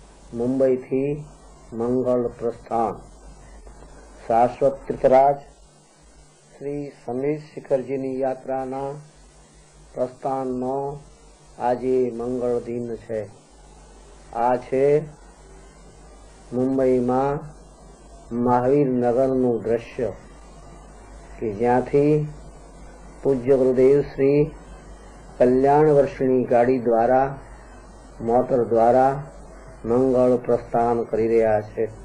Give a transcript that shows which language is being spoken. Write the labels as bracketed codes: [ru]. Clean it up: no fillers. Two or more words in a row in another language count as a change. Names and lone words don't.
[gu] મુંબઈ થી મંગલ પ્રસ્થાન। શાશ્વત તીર્થરાજ શ્રી સમેશ શિખરજીની યાત્રાના પ્રસ્થાનનો આજે મંગળ દિન છે। આ છે મુંબઈમાં મહાવીર નગરનું દ્રશ્ય કે જ્યાંથી પૂજ્ય ગુરુદેવ શ્રી કલ્યાણ વર્ષની ગાડી દ્વારા મોટર દ્વારા મંગળ પ્રસ્થાન કરી રહ્યા છે।